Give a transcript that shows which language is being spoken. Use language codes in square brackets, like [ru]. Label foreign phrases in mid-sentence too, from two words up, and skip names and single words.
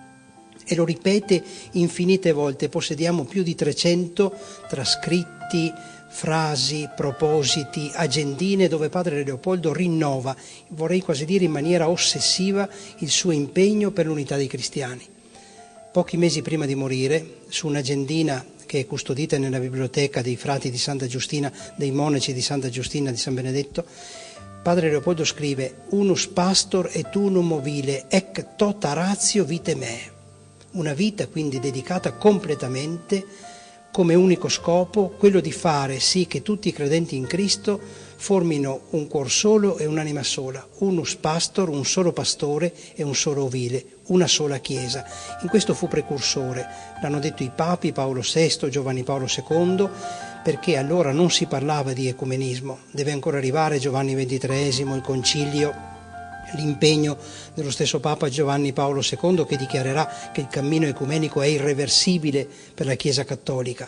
[it] E lo ripete infinite volte, possediamo più di 300 trascritti, frasi, propositi, agendine dove padre Leopoldo rinnova, vorrei quasi dire in maniera ossessiva, il suo impegno per l'unità dei cristiani. Pochi mesi prima di morire, su un'agendina che è custodita nella biblioteca dei frati di Santa Giustina, dei monaci di Santa Giustina di San Benedetto, padre Leopoldo scrive: [la] «Unus pastor et unum mobile, ec tota ratio vitae meae». [it] Una vita quindi dedicata completamente, come unico scopo, quello di fare sì che tutti i credenti in Cristo formino un cuor solo e un'anima sola, [la] unus pastor, [it] un solo pastore e un solo ovile, una sola Chiesa. In questo fu precursore, l'hanno detto i papi Paolo VI, Giovanni Paolo II, perché allora non si parlava di ecumenismo, deve ancora arrivare Giovanni XXIII, il concilio, l'impegno dello stesso Papa Giovanni Paolo II, che dichiarerà che il cammino ecumenico è irreversibile per la Chiesa cattolica.